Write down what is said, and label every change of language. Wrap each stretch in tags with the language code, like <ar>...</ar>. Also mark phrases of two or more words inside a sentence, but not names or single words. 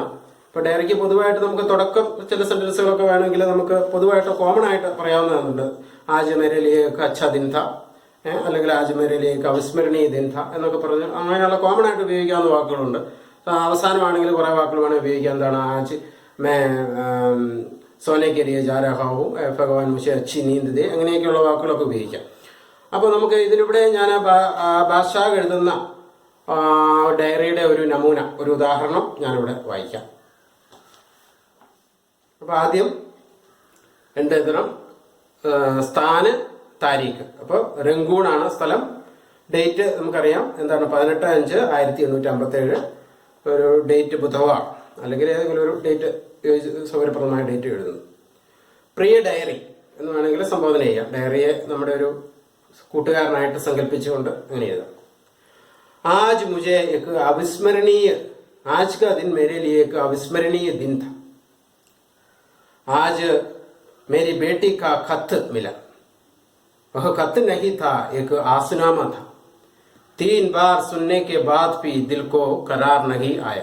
<ml>ഇപ്പോൾ ഡയറിക്ക് പൊതുവായിട്ട് നമുക്ക് തുടക്കം ചില സെന്റൻസുകളൊക്കെ വേണമെങ്കിൽ നമുക്ക് പൊതുവായിട്ട് കോമൺ ആയിട്ട് പറയാവുന്നതുണ്ട്.</ml> <hi>आज मेरे लिए एक अच्छा दिन था, അല്ലെങ്കിൽ आज मेरे लिए एक अविस्मरणीय दिन था</hi> <ml>എന്നൊക്കെ പറഞ്ഞ് അങ്ങനെയുള്ള കോമൺ ആയിട്ട് ഉപയോഗിക്കാവുന്ന വാക്കുകളുണ്ട്. അവസാനമാണെങ്കിൽ കുറേ വാക്കുകൾ വേണമെങ്കിൽ ഉപയോഗിക്കാം.</ml> <hi>എന്താണ്? आज मैं सोने के लिए जा रहा हूं, भगवान मुझे अच्छी नींद दे,</hi> <ml>അങ്ങനെയൊക്കെയുള്ള വാക്കുകളൊക്കെ ഉപയോഗിക്കാം. അപ്പോൾ നമുക്ക് ഇതിലൂടെ ഞാൻ ബാദ്ഷാ എഴുതുന്ന ഡയറിയുടെ ഒരു നമൂന, ഒരു ഉദാഹരണം ഞാനിവിടെ വായിക്കാം. അപ്പോൾ ആദ്യം എന്തെഴുതണം? സ്ഥാന്, താരീഖ്. അപ്പോൾ രംഗൂണാണ് സ്ഥലം. ഡേറ്റ് നമുക്കറിയാം എന്താണ്? 18/5/1857 ഒരു ഡേറ്റ് ബുധവാർ, അല്ലെങ്കിൽ ഏതെങ്കിലും ഒരു ഡേറ്റ് സൗകര്യപ്രദമായ ഡേറ്റ് എഴുതുന്നു. പ്രിയ ഡയറി എന്ന് വേണമെങ്കിൽ സംബോധന ചെയ്യാം. ഡയറിയെ നമ്മുടെ ഒരു കൂട്ടുകാരനായിട്ട് സങ്കല്പിച്ചുകൊണ്ട് അങ്ങനെ എഴുതാം.</ml> <hi>आज मुझे एक अविस्मरणीय, आज का दिन मेरे लिए एक अविस्मरणीय दिन था. आज मेरी बेटी का खत मिला। वह खत नहीं था, एक आसनामा था। 3 बार सुनने के बाद भी दिल को करार नहीं आया।</hi>